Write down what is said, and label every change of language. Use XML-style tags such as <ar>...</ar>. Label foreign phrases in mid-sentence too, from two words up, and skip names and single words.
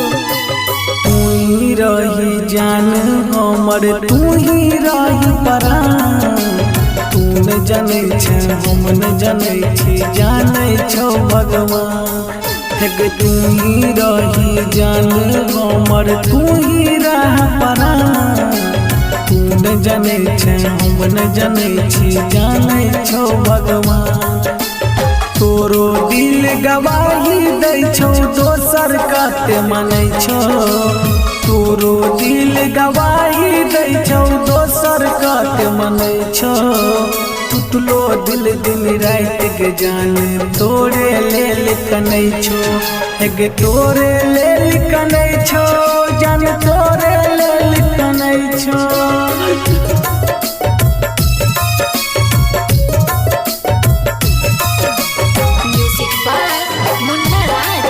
<mai>तू ही रही जान हमर तू ही रही परान। तू न जानै छै हम न जानै छी जानै छौ भगवान। एक तू ही रही जान हमर तू ही रह परान। तू न जानै छै हम न जानै छी जानै छौ भगवान। तोरो दिल गवाही दै छौ दोसर कते मानै छौ। तोरो दिल गवाही दै छौ दोसर कते मानै छौ। टूटलो दिल दिन रात के जान तोरे लेल कनै छो। एक तोरे लेल कनै छो जान तोरे लेल कनै छो।</mai> <en>Music by Munna Raj.</en>